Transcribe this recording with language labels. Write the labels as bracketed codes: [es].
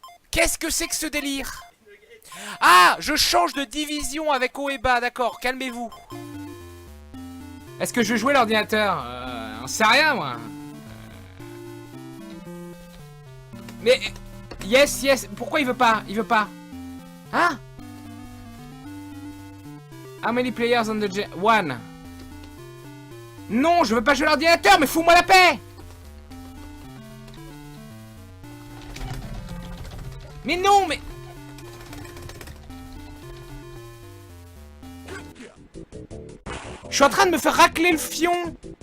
[fr] Qu'est-ce que c'est que ce délire? Ah, je change de division avec haut et bas, d'accord, calmez-vous. Est-ce que je vais jouer l'ordinateur? On sait rien, moi. Mais... Yes, pourquoi il veut pas? Il veut pas. Hein? [en] How many players on the one? [fr] Non, je veux pas jouer l'ordinateur, mais fous-moi la paix! Mais non, mais... Je suis en train de me faire racler le fion.